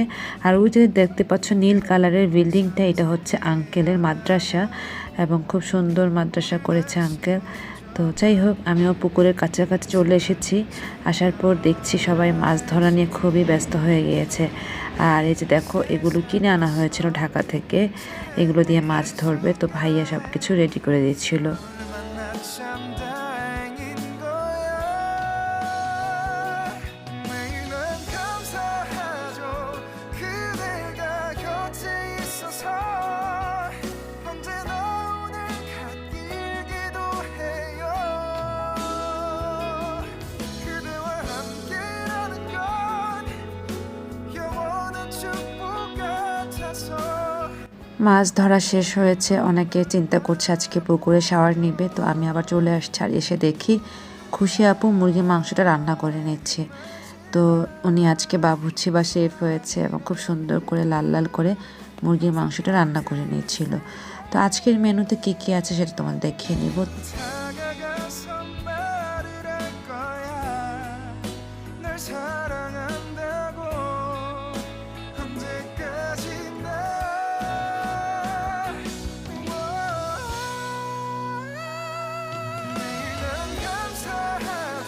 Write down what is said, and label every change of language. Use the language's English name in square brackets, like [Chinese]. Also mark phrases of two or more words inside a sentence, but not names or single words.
[Bangla] আর ওই যে দেখতে পাচ্ছ নীল কালারের বিল্ডিংটা, এটা হচ্ছে আঙ্কেলের মাদ্রাসা এবং খুব সুন্দর মাদ্রাসা করেছে আঙ্কেল। তো যাই হোক, আমিও পুকুরের কাছাকাছি চলে এসেছি। আসার পর দেখছি সবাই মাছ ধরা নিয়ে খুবই ব্যস্ত হয়ে গিয়েছে। আর এই যে দেখো, এগুলো কিনে আনা হয়েছিল ঢাকা থেকে, এগুলো দিয়ে মাছ ধরবে। তো ভাইয়া সব কিছু রেডি করে দিচ্ছিল। [Korean] 만나 참 다행인 거야. 매일은 감사하죠. 그대가 곁에 있어서 언제나 오늘 갓길기도 해요. 그대와 함께라는 건 영원한 축복 같아서. [Bangla] মাছ ধরা শেষ হয়েছে, অনেকে চিন্তা করছে আজকে পুকুরে শাওয়ার নিবে। তো আমি আবার চলে আসছি, আর এসে দেখি খুশি আপু মুরগির মাংসটা রান্না করে নিচ্ছে। তো উনি আজকে বাবুর্চি বা শেফ হয়েছে এবং খুব সুন্দর করে লাল লাল করে মুরগির মাংসটা রান্না করে নিচ্ছিল। তো আজকের মেনুতে কি কি আছে সেটা তোমাদের দেখিয়ে নিব। [Korean] 다가가서 말을 할 거야. 널 사랑한다고. 언제까지나. 매일은 감사하죠.